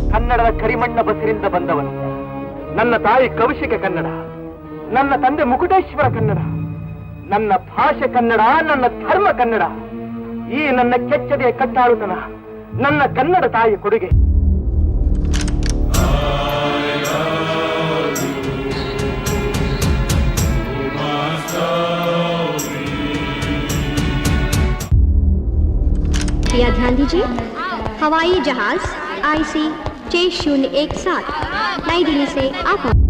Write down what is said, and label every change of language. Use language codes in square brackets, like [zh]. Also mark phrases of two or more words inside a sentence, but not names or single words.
[kn] ಕನ್ನಡದ ಕರಿಮಣ್ಣ ಬಸಿರಿಂದ ಬಂದವನು. ನನ್ನ ತಾಯಿ ಕೌಶಿಕ ಕನ್ನಡ, ನನ್ನ ತಂದೆ ಮುಕುಟೇಶ್ವರ ಕನ್ನಡ, ನನ್ನ ಭಾಷೆ ಕನ್ನಡ, ನನ್ನ ಧರ್ಮ ಕನ್ನಡ. ಈ ನನ್ನ ಕೆಚ್ಚದೆಯ ಕಟ್ಟಾಳುತನ ನನ್ನ ಕನ್ನಡ ತಾಯಿ ಕೊಡುಗೆ. [hi] कृपया ध्यान दीजिए, हवाई जहाज IC 6017 नई दिल्ली से आप